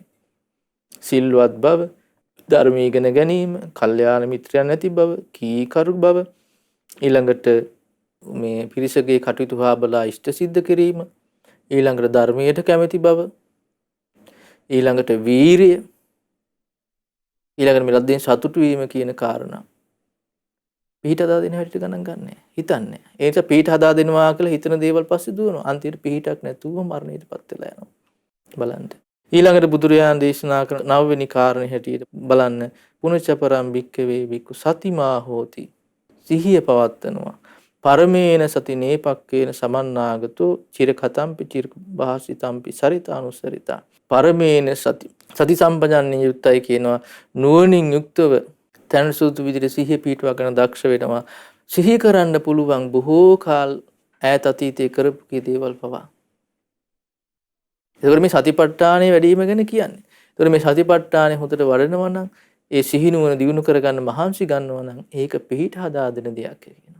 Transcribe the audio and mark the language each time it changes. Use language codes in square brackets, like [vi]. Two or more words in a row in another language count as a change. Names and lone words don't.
[si] සිල්වත් බව, ධර්ම ඉගෙන ගැනීම, කල්යාණ මිත්‍රයන් නැති බව, කීකරු බව, ඊළඟට මේ පිරිසගේ කටයුතු හා බලා ඉෂ්ට සිද්ධ කිරීම, ඊළඟට ධර්මයට කැමැති බව, ඊළඟට වීරිය, ඊළඟට මේ ලද්දෙන් සතුටු වීම කියන කාරණා පිහිට හදා දෙන හැටියට ගණන් ගන්නෑ. හිතන්නේ. ඒ නිසා පිහිට හදා දෙනවා කියලා හිතන දේවල් පස්සේ දුවනවා. අන්තිමට පිහිටක් නැතුව මරණයටපත් වෙලා යනවා. බලන්න. ඊළඟට බුදුරජාණන් දේශනා කරන 9 වෙනි කාරණේ හැටියට බලන්න [pi] පුනච්චපරම් භික්ඛවේ භික්ඛු සතිමා හෝති. [si] සිහිය පවත්නවා. [pi] පරමේන සති නේපක්කේන සමන්නාගතෝ චිරකතම්පි චිරභාසිතම්පි සරිතානුසරිතා. පරමේන සති සම්පජන්ණය [si] යුක්තයි කියනවා. නුවණින් යුක්තව තනසුතු විදිහට සිහිය පිටවා ගන්න දක්ෂ වෙනවා. සිහි කරන්න පුළුවන් බොහෝ කාල ඈත අතීතයේ කරපු කී දේවල් පවා. ඒකෝර මේ සතිපට්ඨානයේ වැඩිම ගැන කියන්නේ. ඒකෝර මේ සතිපට්ඨානය හොඳට වඩනවා නම් ඒ සිහි නුවණ දියුණු කරගන්න මහන්සි ගන්නවා නම් ඒක පිහිට හදා දෙන දෙයක් කියනවා.